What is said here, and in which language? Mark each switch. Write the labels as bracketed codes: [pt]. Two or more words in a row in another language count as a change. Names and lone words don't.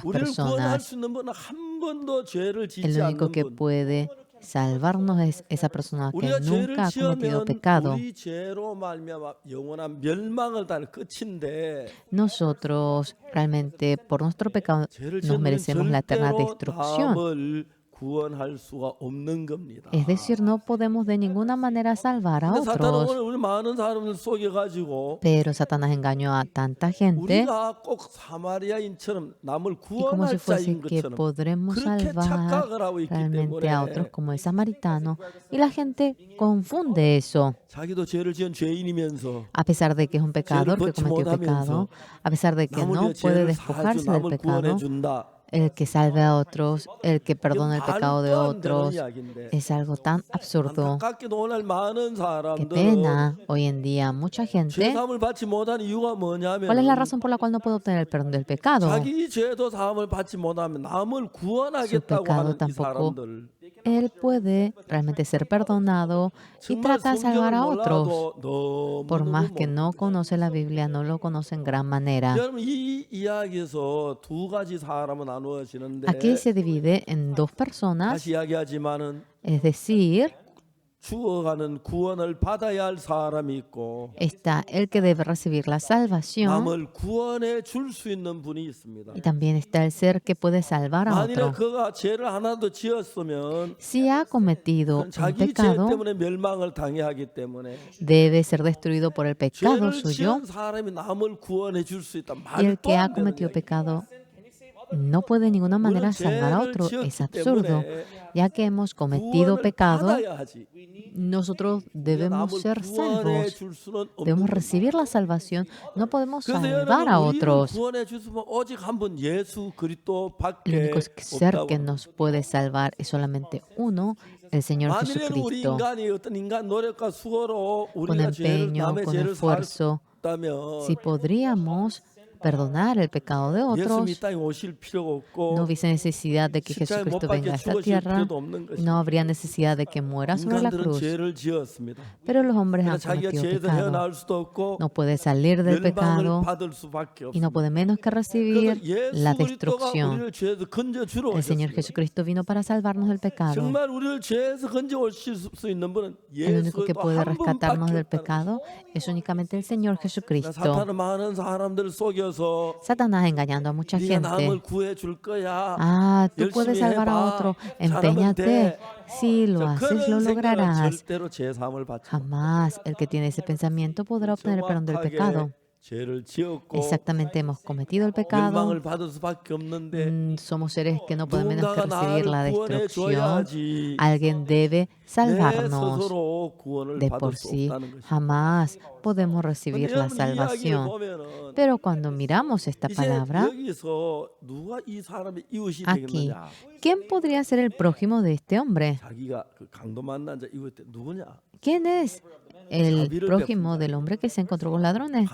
[ko] 우리를 구원할 [es] personas? [ko] 수 있는 분은 한 번도 죄를 [es] El [ko] 짓지 [es] único [ko] 않는 [es] que [ko] 분. [es] puede salvarnos es esa persona que [ko] 우리가 죄를 [es] nunca ha cometido [ko] 지으면 [es] pecado. [ko] 우리 죄로 말미암아 영원한 멸망을 다 끝인데 [es] Nosotros realmente por nuestro pecado [ko] 죄를 [es] nos [ko] 지은 우리는 [es] merecemos la eterna [ko] 절대로 [es] destrucción. [ko] 남을 구원할 수가 없는 겁니다. [es] Es decir, no podemos de ninguna manera salvar a [ko] 근데 사탄은 [es] otros. [ko] 오늘 우리 많은 사람을 속여가지고 [es] Pero Satanás engañó a tanta gente [ko] 우리가 꼭 사마리아인처럼 남을 [es] y como si [ko] 구원할 [es] fuese [ko] 자인 [es] que [ko] 것처럼 [es] podremos [ko] 그렇게 [es] salvar [ko] 착각을 하고 있기 [es] realmente a otros [ko] 때문에 [es] como el samaritano. Y la gente confunde eso. [ko] 자기도 죄를 지은 죄인이면서 [es] A pesar de que es un pecador que cometió pecado, a pesar de que [ko] 남을 [es] no [ko] 위해 [es] puede [ko] 죄를 사주 [es] despojarse del [ko] 남을 [es] pecado, [ko] 구원해 준다. [es] el que salve a otros, el que perdona el pecado de [ko] 말도 안 되는 [es] otros, [ko] 이야기인데 [es] es algo tan absurdo. [ko] 안타깝게도 오늘 많은 [es] Qué [ko] 사람들은 [es] pena, hoy en día mucha gente. [ko] 죄사함을 받지 못한 이유가 뭐냐면 [es] ¿Cuál es la razón por la cual no puede obtener el perdón del pecado? [ko] 자기 죄도 사함을 받지 못하면 남을 [es] Su [ko] 구원하겠다고 [es] pecado [ko] 하는 이 [es] tampoco. [ko] 사람들 [es] Él puede realmente ser perdonado y [ko] 정말 [es] trata de salvar [ko] 성경을 [es] a otros. [ko] 몰라도 [es] Por más [ko] 너무너무 [es] que no conoce la Biblia, no lo conoce en gran manera. [ko] 여러분 이 이야기에서 두 가지 사람은 나누어지는데 [es] Aquí se divide en dos personas, [ko] 다시 이야기하지만은 [es] es decir, [ko] 죽어가는 구원을 받아야 할 사람이 있고 [es] está el que debe recibir la salvación [ko] 남을 구원해 줄 수 있는 분이 있습니다. [es] y también está el ser que puede salvar a [ko] 만일에 [es] otro. [ko] 그가 죄를 하나도 지었으면 [es] Si ha cometido [ko] 그건 [es] un [ko] 자기 죄 [es] pecado, [ko] 때문에 멸망을 당해 하기 때문에 [es] debe ser destruido por el pecado [ko] 죄를 [es] suyo, [ko] 지은 사람이 남을 구원해 줄 수 있다. [es] y el [ko] 말도 [es] que ha [ko] 안 되는 [es] cometido [ko] 이야기. [es] pecado no puede de ninguna manera [ko] 우리는 [es] salvar a [ko] 죄를 [es] otro. Es [ko] 지었기 [es] absurdo. [ko] 때문에 [es] Ya que hemos cometido [ko] 구원을 [es] pecado, [ko] 받아야 하지. [es] nosotros [ko] 우리가 [es] debemos [ko] 남을 [es] ser [ko] 구원해 [es] salvos. [ko] 줄 수는 없는 [es] Debemos [ko] 겁니다. [es] recibir la salvación. No podemos [ko] 그래서 [es] salvar a [ko] 여러분 우리를 [es] otros. [ko] 구원해 주시면 오직 한 분 예수 [es] El [ko] 그리스도밖에 [es] único ser [ko] 없다고. [es] que nos puede salvar es solamente uno, el Señor [ko] 만일에 우리 [es] Jesucristo. [ko] 인간이 어떤 인간 노력과 수고로 [es] Con [ko] 우리가 죄를 [es] empeño, [ko] 남의 [es] con [ko] 죄를 살 [es] esfuerzo, [ko] 다면 [es] si podríamos perdonar el pecado de [ko] 예수님 이 [es] otros, [ko] 땅에 오실 필요가 없고 [es] no hubiese necesidad de que [ko] 십자가에 못 [es] Jesucristo [ko] 박혀 [es] venga a esta [ko] 죽으실 [es] tierra, [ko] 필요도 없는 것이. [es] no habría necesidad de que muera sobre la [ko] 인간들은 [es] cruz. [ko] 죄를 지었습니다. [es] Pero los hombres [ko] 그러나 [es] han [ko] 자기가 [es] cometido [ko] 죄에서 [es] pecado. [ko] 헤어나올 수도 없고 [es] No puede salir del [ko] 멸망을 [es] pecado [ko] 받을 수밖에 [es] y no [ko] 없습니다. [es] puede menos que [ko] 그래서 [es] recibir la [ko] 예수 그리스도가 [es] destrucción. [ko] 우리를 죄에서 건져 주러 [es] El Señor [ko] 오셨습니다. [es] Jesucristo vino para salvarnos del pecado. [ko] 정말 우리를 죄에서 건져 오실 수 있는 분은 [es] El único que [ko] 예수도 [es] puede [ko] 한 [es] rescatarnos [ko] 분밖에 [es] del [ko] 없다는 [es] pecado es únicamente el Señor [ko] 거예요. [es] Jesucristo. [ko] 사탄은 많은 사람들을 속여서 [es] Satanás engañando a mucha [ko] 네가 남을 [es] gente. [ko] 구해 줄 거야. [es] Ah, tú puedes [ko] 열심히 [es] salvar a [ko] 해봐. [es] otro. [ko] 잘하면 [es] Empeñate. [ko] 돼. [es] Si lo [ko] 자, [es] haces, lo [ko] 그런 생각은 [es] lograrás. [ko] 절대로 죄사함을 받지 못해요. [es] Jamás el que tiene ese pensamiento podrá obtener el perdón del pecado. [ko] 죄를 지었고 [es] Exactamente, hemos cometido el pecado. [ko] 멸망을 받을 수밖에 없는데 [es] Somos seres que no pueden menos que [ko] 누군가가 [es] recibir la [ko] 나를 구원해 [es] destrucción. [ko] 줘야지. [es] Alguien debe [ko] 내 [es] salvarnos. [ko] 스스로 구원을 [es] De [ko] 받을 [es] por [ko] 수 [es] sí, [ko] 없다는 것이. [es] jamás podemos [ko] 근데 [es] recibir la [ko] 여러분 이 이야기를 [es] salvación. [ko] 보면은 [es] Pero cuando miramos esta [ko] 이제 [es] palabra, [ko] 여기서 누가 이 사람의 이웃이 [es] aquí, [ko] 되겠느냐? [es] ¿quién podría ser el prójimo de este hombre? [ko] 자기가 그 강도 만난 자 이웃 때 누구냐? [es] ¿Quién es el prójimo del hombre que se encontró con ladrones?